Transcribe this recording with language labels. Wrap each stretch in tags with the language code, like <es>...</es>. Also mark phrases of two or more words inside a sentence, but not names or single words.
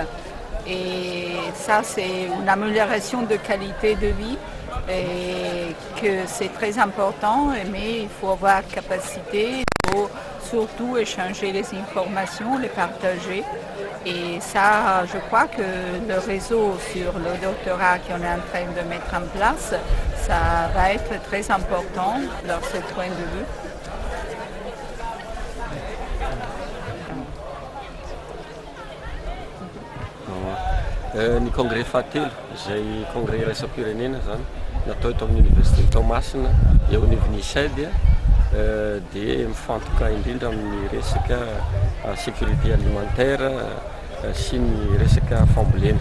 <fr>Et ça, c'est une amélioration de qualité de vie et que c'est très important, mais il faut avoir capacité, il faut surtout échanger les informations, les partager. Et ça, je crois que le réseau sur le doctorat qu'on est en train de mettre en place, ça va être très important dans ce point de vue.</fr> <mg>Ny congrès fahatelo izay congrès iraisam-pirenena zany natao eto amin'ny Université de Thomasina eo anivon'ny ICED dia mifantoka indrindra amin'ny resaka</mg> <fr>sécurité alimentaire</fr> <mg>sy ny resaka fambolena.</mg>